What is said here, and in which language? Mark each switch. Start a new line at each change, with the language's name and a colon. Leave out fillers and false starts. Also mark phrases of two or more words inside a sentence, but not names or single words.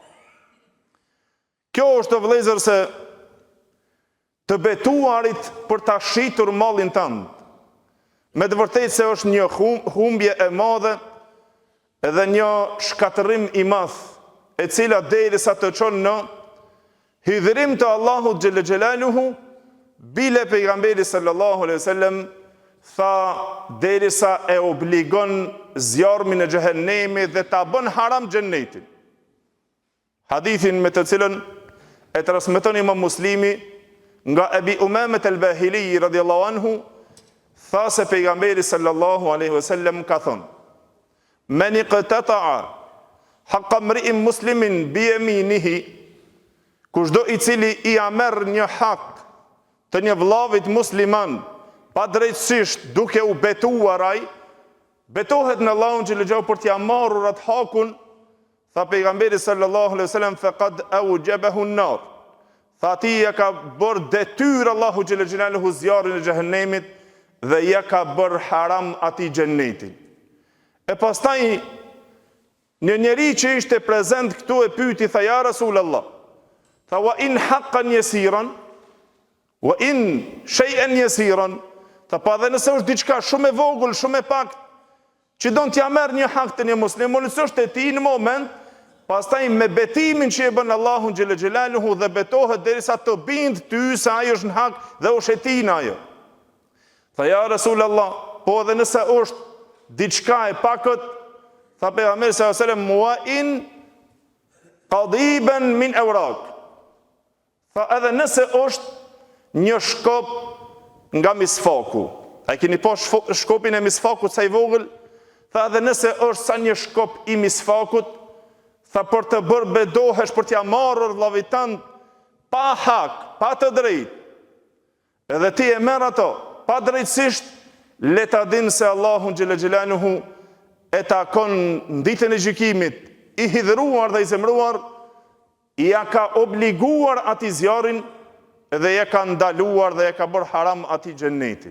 Albanian: Kjo është, vëllezër, se të betuarit për ta shitur mallin tënd, me të vërtetë se është një humbje e madhe edhe një shkatërim i madh, e cila derisa të çon në hidhrim të Allahut
Arabic: جل جلاله,
Albanian: bile pejgamberi
Arabic: صلى الله عليه وسلم
Albanian: tha derisa e obligon zjarmin e xhehenemit dhe ta bën haram xhennetin. Hadithin me të cilën e transmeton Imam Muslimi nga Ebi Umamet el-Bahili
Arabic: رضي الله عنه,
Albanian: tha se
Arabic: pejgamberi صلى الله عليه وسلم
Albanian: ka thënë:
Arabic: "من اقتطع حق امرئ مسلم بيمينه",
Albanian: kushdo i cili i merr një hak të një vllavit musliman pa drejtësisht duke u betuar ai, betohet në Allahun
Arabic: جل جلاله
Albanian: për t'ia marrur atë hakun, tha pejgamberi
Arabic: صلى الله عليه وسلم, فقد أوجبه النار.
Albanian: Tha ti ja ka bërë detyrë Allahu
Arabic: جل جلاله
Albanian: zjarrin e xhehenemit dhe ja ka bërë haram atij xhennetin. E pastaj një njeri që ishte prezent këtu e pyeti, tha
Arabic: يا رسول الله,
Albanian: tha
Arabic: وإن حقا يسيرا وإن شيئا يسيرا,
Albanian: tha pa dhe nëse është diçka shumë e vogël, shumë e pak, që don t'ja merr një hak të një muslimoni, nëse është e tij në moment, pastaj me betimin që e bën Allahu
Arabic: جل جلاله
Albanian: dhe betohet derisa të bind ty se ai është në hak dhe është e tij ajo. Tha
Arabic: يا رسول الله,
Albanian: po edhe nëse është diçka e pakët, tha pejgamberi
Arabic: صلى الله عليه وسلم, وإن قضيبا من أراك.
Albanian: Tha edhe nëse është një shkop nga misfaku. A keni po shkopin e misfakut sa i vogël? Tha edhe nëse është sa një shkop i misfakut, tha për të bërë bedohesh për t'ja marrur vllavit tënd pa hak, pa të drejtë, edhe ti e merr ato pa drejtësisht, le ta dinë se Allahu
Arabic: جل جلاله
Albanian: e takon në ditën e gjykimit, i hidhruar dhe i zemruar, ja ka obliguar atij zjarrin dhe ja ka ndaluar dhe ja ka bërë haram atij xhennetin.